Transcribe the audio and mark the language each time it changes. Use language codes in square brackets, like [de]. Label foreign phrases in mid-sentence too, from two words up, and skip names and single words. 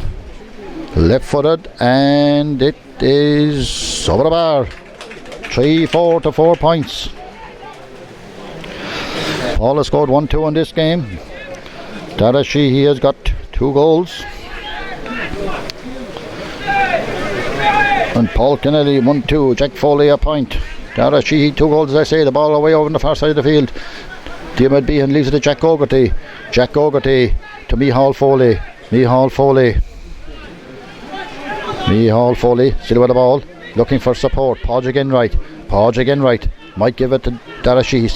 [en] Left footed, and it is over the bar. 3-4 to 4 points. Paul has scored 1-2 in this game. Dara Sheehy has got 2 goals. And Paul Kennedy 1-2. Jack Foley a point. Dara Sheehy 2 goals, as I say. The ball away over on the far side of the field. Diarmaid Behan leaves it to Jack Gogarty to Micheál Foley still with the ball, looking for support. Podge again right. Might give it to Dara Sheehy.